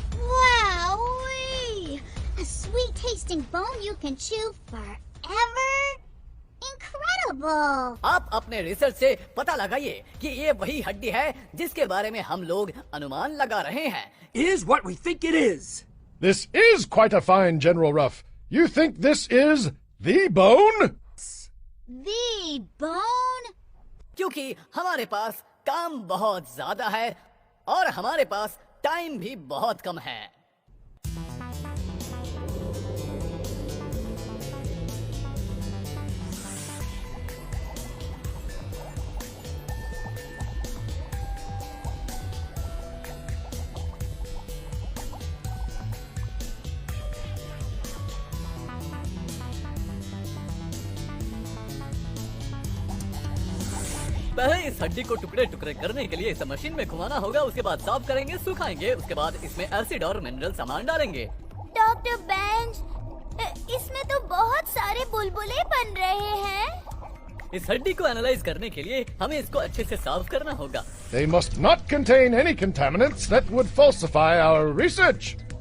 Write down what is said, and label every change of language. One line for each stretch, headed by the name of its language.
English: Wowee! A sweet tasting bone you can chew forever? Incredible!
Hindi: आप अपने research से पता लगाइए कि ये वही हड्डी है जिसके बारे में हम लोग अनुमान लगा रहे हैं।
English: Is what we think it is. This is quite a find, General Ruff. You think this is the bone? The bone?
Hindi: क्योंकि हमारे पास काम बहुत ज्यादा है और हमारे पास टाइम भी बहुत कम है। पहले इस हड्डी को टुकड़े टुकड़े करने के लिए इसे मशीन में घुमाना होगा, उसके बाद साफ करेंगे, सुखाएंगे, उसके बाद इसमें एसिड और मिनरल सामान डालेंगे। डॉक्टर बेंच, इसमें तो बहुत सारे बुलबुले बन रहे हैं। इस हड्डी को एनालाइज करने के लिए हमें इसको अच्छे से साफ करना होगा।
English: They must not contain any contaminants that would falsify our research.